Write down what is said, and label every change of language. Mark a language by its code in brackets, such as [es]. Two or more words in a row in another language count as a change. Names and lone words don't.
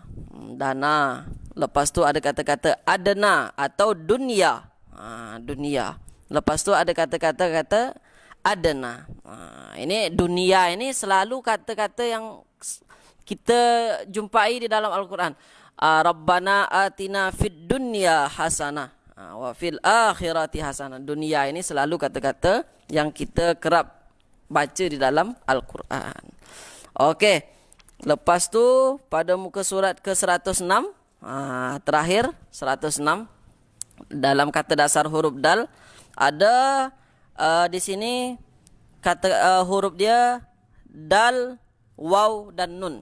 [ar] Dana. [ms] Lepas tu ada kata-kata adna atau dunia. Dunia. Lepas tu ada kata-kata adna. Ini dunia ini selalu kata-kata yang kita jumpai di dalam Al-Quran. [ar] Rabbana atina fid dunya hasanah wa fil akhirati hasanah. [ms] Dunia ini selalu kata-kata yang kita kerap baca di dalam Al-Quran. Okey. Lepas tu pada muka surat ke 106, terakhir 106 dalam kata dasar huruf dal ada di sini kata huruf dia dal, waw dan nun.